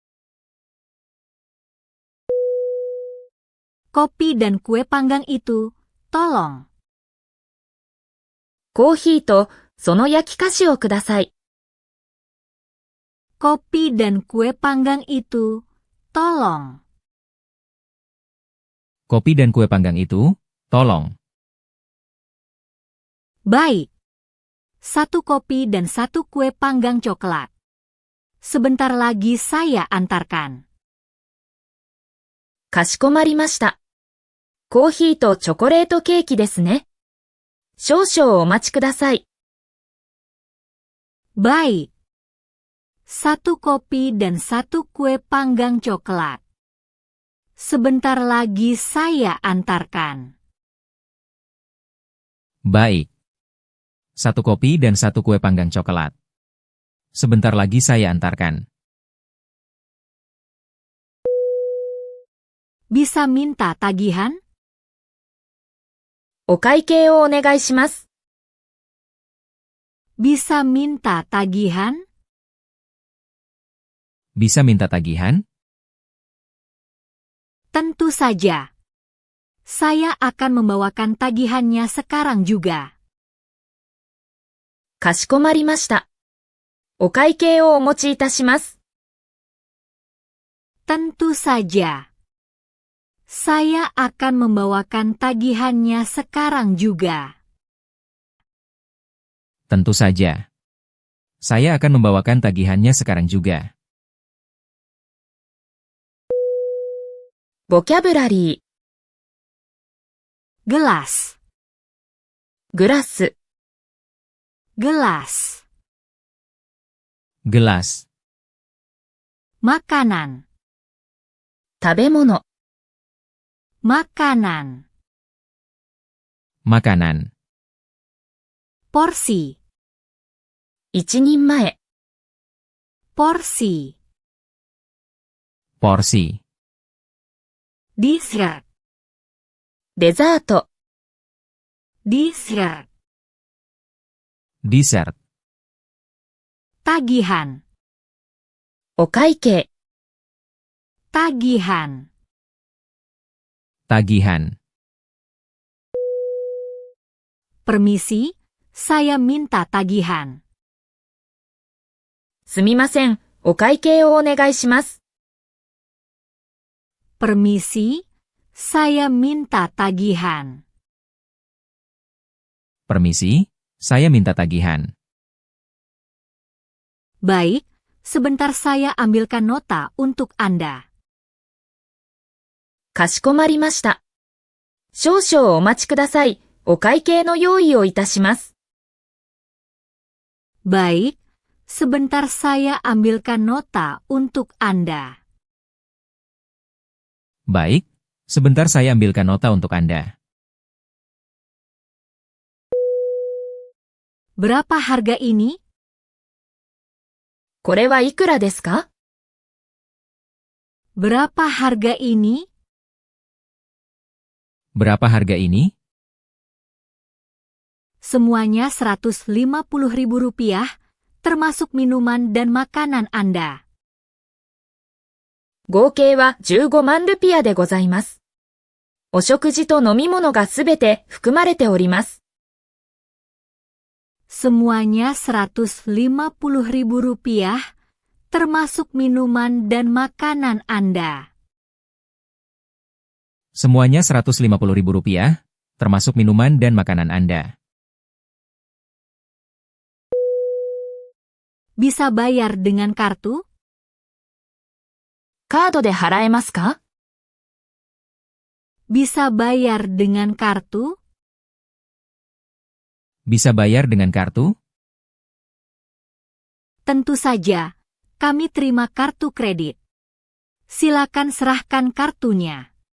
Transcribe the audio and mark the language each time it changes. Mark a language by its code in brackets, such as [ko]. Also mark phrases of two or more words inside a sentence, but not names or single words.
[id] Kopi dan kue panggang itu, tolong. [ja] コーヒーとその焼き菓子をください。 [id] Kopi dan kue panggang itu, tolong. Kopi dan kue panggang itu, tolong. Baik. 1 kopi dan 1 kue panggang coklat. Sebentar lagi saya antarkan. [ja] かしこまりました。コーヒーとチョコレートケーキですね。少々お待ちください。 [id] Baik. 1 kopi dan 1 kue panggang coklat. Sebentar lagi saya antarkan. Baik. 1 kopi dan 1 kue panggang coklat. Sebentar lagi saya antarkan. Bisa minta tagihan? [ja] お会計をお願いします。 [id] Bisa minta tagihan? Bisa minta tagihan? Tentu saja. Saya akan membawakan tagihannya sekarang juga. [ja] かしこまりました。お会計をお持ちいたします。 [id] Tentu saja. Saya akan membawakan tagihannya sekarang juga. Tentu saja. Saya akan membawakan tagihannya sekarang juga. [ja] ボキャブラリー、 [id] Gelas, [ja] グラス、 [id] gelas. Gelas, Makanan, [ja] 食べ物、 [id] makanan. makanan, Porsi, [ja] 一人前、 [id] porsi. porsi, Dessert, [ja] デザート、 [id] dessert. dessert, Tagihan, [ja] お会計、 [id] tagihan. tagihan. Permisi, saya minta tagihan. [ja] すみません、お会計をお願いします。 [id] Permisi, saya minta tagihan. Permisi, saya minta tagihan. Baik, sebentar saya ambilkan nota untuk Anda. [ja] かしこまりました。少々お待ちください。お会計の用意をいたします。 [id] Baik, sebentar saya ambilkan nota untuk Anda. Baik, sebentar saya ambilkan nota untuk Anda. Berapa harga ini? [ja] これはいくらですか？ [id] Berapa harga ini? Berapa harga ini? Semuanya Rp150.000, termasuk minuman dan makanan Anda. [ja] 合計は15万ルピアでございます。お食事と飲み物がすべて含まれております。 [id] Semuanya Rp150.000, termasuk minuman dan makanan Anda. Semuanya Rp150.000, termasuk minuman dan makanan Anda. Bisa bayar dengan kartu? [ja] カードで払えますか？ [id] Bisa bayar dengan kartu? Bisa bayar dengan kartu? Tentu saja, kami terima kartu kredit. Silakan serahkan kartunya.